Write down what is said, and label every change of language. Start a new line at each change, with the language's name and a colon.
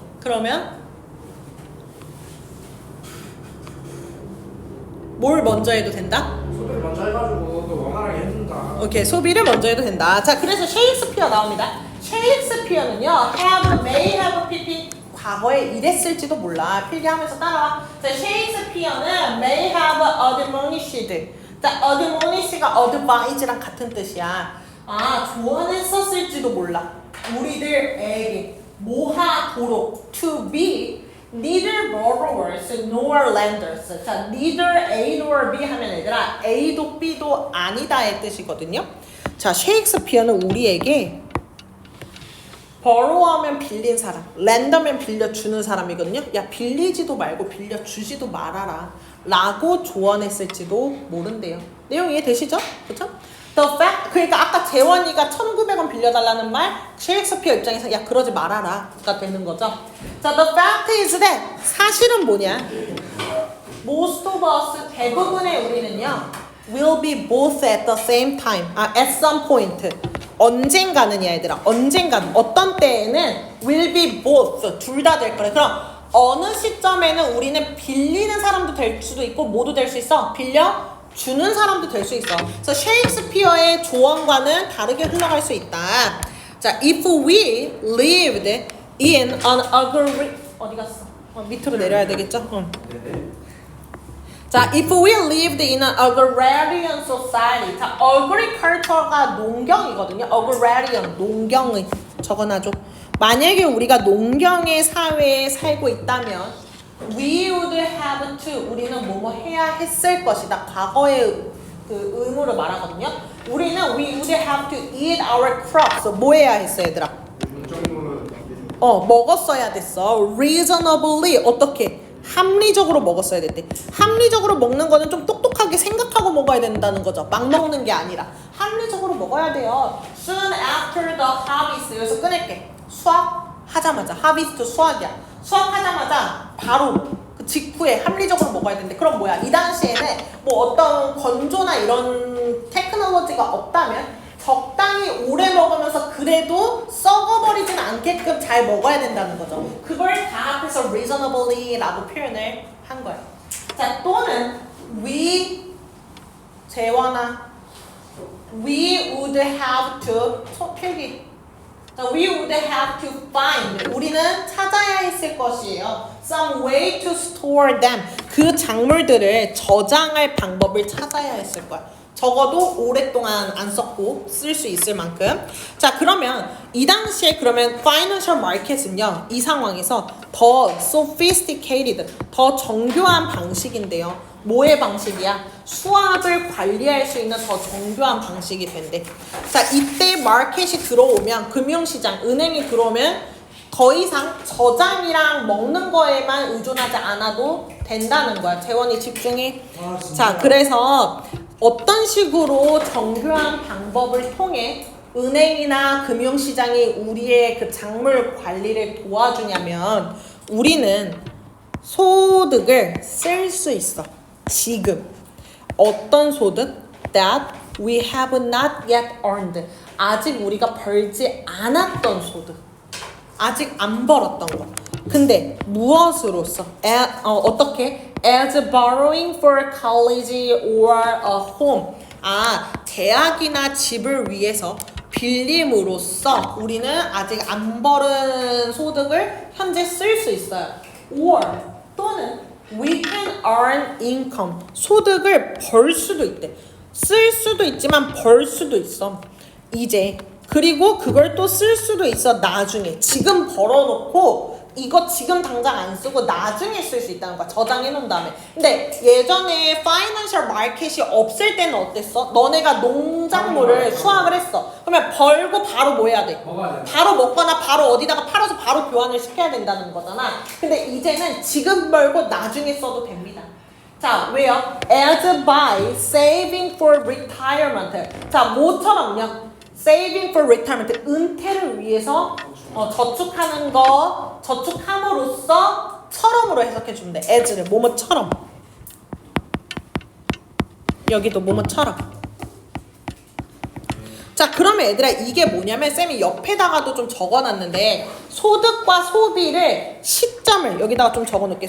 Korean: 그러면 뭘 먼저 해도 된다? 소비를 먼저 해가지고 또 원활하게 해준다. 오케이, 소비를 먼저 해도 된다. 자, 그래서 셰익스피어 나옵니다. 셰익스피어는요,
English: have, may have, pp
Korean: 과거에 이랬을지도 몰라. 필기하면서 따라와.
English: 자, 셰익스피어는 may have admonished.
Korean: 자, admonish가 advise랑 같은 뜻이야. 아, 조언했었을지도 몰라. 우리들에게 모하도록
English: to be neither borrowers nor lenders.
Korean: 자,
English: neither A nor B
Korean: 하면 얘들아 A도 B도 아니다의 뜻이거든요. 자, 셰익스피어는 우리에게 borrow하면 빌린 사람, lender면 빌려주는 사람이거든요. 야, 빌리지도 말고 빌려주지도 말아라 라고 조언했을지도 모른대요. 내용 이해되시죠? 그쵸?
English: The fact,
Korean: 그러니까 아까 재원이가 1,900원 빌려달라는 말, 셰익스피어 입장에서 야, 그러지 말아라가 되는 거죠.
English: 자, the fact is that,
Korean: 사실은 뭐냐?
English: Most of us,
Korean: 대부분의 우리는요,
English: will be both at the same time, at some point.
Korean: 언젠가는야 얘들아, 언젠가는, 어떤 때에는
English: will be both,
Korean: 둘 다 될 거래. 그럼 어느 시점에는 우리는 빌리는 사람도 될 수도 있고 모두 될 수 있어. 빌려 주는 사람도 될 수 있어. 그래서 셰익스피어의 조언과는 다르게 흘러갈 수 있다. 자,
English: if we lived in an
Korean: 어디 갔어? 밑으로 내려야 되겠죠? 네네.
English: 자, if we lived in an agrarian society.
Korean: 자, agriculture가 농경이거든요. agrarian, 농경의. 적어놔줘. 만약에 우리가 농경의 사회에 살고 있다면
English: we would have to,
Korean: 우리는 뭐뭐 해야 했을 것이다. 과거의 그 의무를 말하거든요. 우리는
English: we would have to eat our crops.
Korean: 뭐 해야 했어 얘들아? 이 정도는 먹었어야 됐어. reasonably, 어떻게? 합리적으로 먹었어야 됐대. 합리적으로 먹는 거는 좀 똑똑하게 생각하고 먹어야 된다는 거죠. 막 먹는 게 아니라 합리적으로 먹어야 돼요.
English: Soon after the harvest.
Korean: 여기서 끊을게. 수확하자마자. harvest 수확이야. 수확하자마자 바로 그 직후에 합리적으로 먹어야 되는데, 그럼 뭐야? 이 당시에는 뭐 어떤 건조나 이런 테크놀로지가 없다면 적당히 오래 먹으면서 그래도 썩어버리진 않게끔 잘 먹어야 된다는 거죠. 그걸 다 앞에서 reasonably 라고 표현을 한 거예요. 자, 또는
English: we, 재원아, we would have to,
Korean: 필기.
English: 자, we would have to find,
Korean: 우리는 찾아야 했을 것이에요.
English: Some way to store them.
Korean: 그 작물들을 저장할 방법을 찾아야 했을 거야. 적어도 오랫동안 안 썼고 쓸 수 있을 만큼. 자, 그러면 이 당시에 그러면 financial market은요, 이 상황에서 더 sophisticated, 더 정교한 방식인데요. 뭐의 방식이야? 수압을 관리할 수 있는 더 정교한 방식이 된대. 자, 이때 마켓이 들어오면, 금융시장, 은행이 들어오면 더 이상 저장이랑 먹는 거에만 의존하지 않아도 된다는 거야. 재원이 집중해. 자, 그래서 어떤 식으로 정교한 방법을 통해 은행이나 금융시장이 우리의 그 작물 관리를 도와주냐면, 우리는 소득을 쓸 수 있어. 지금 어떤 소득?
English: That we have not yet earned.
Korean: 아직 우리가 벌지 않았던 소득. 아직 안 벌었던 거. 근데 무엇으로써? 어떻게?
English: As borrowing for college or a home.
Korean: 아, 대학이나 집을 위해서 빌림으로써 우리는 아직 안 벌은 소득을 현재 쓸 수 있어요. Or 또는
English: we can earn income.
Korean: 소득을 벌 수도 있대. 쓸 수도 있지만 벌 수도 있어. 이제. 그리고 그걸 또 쓸 수도 있어 나중에. 지금 벌어놓고 이거 지금 당장 안 쓰고 나중에 쓸 수 있다는 거야. 저장해 놓은 다음에. 근데 예전에 파이낸셜 마켓이 없을 때는 어땠어? 너네가 농작물을 수확을 했어. 그러면 벌고 바로 뭐 해야 돼? 먹어야 돼. 바로 먹거나 바로 어디다가 팔아서 바로 교환을 시켜야 된다는 거잖아. 근데 이제는 지금 벌고 나중에 써도 됩니다. 자, 왜요?
English: As by saving for retirement.
Korean: 자, 뭐처럼요?
English: Saving for retirement.
Korean: 은퇴를 위해서 저축하는 거, 저축함으로써 처럼으로 해석해 주면 돼. as를 뭐뭐처럼. 여기도 뭐뭐처럼. 자, 그러면 얘들아 이게 뭐냐면 쌤이 옆에다가도 좀 적어놨는데 소득과 소비를 시점을 여기다가 좀 적어놓을게.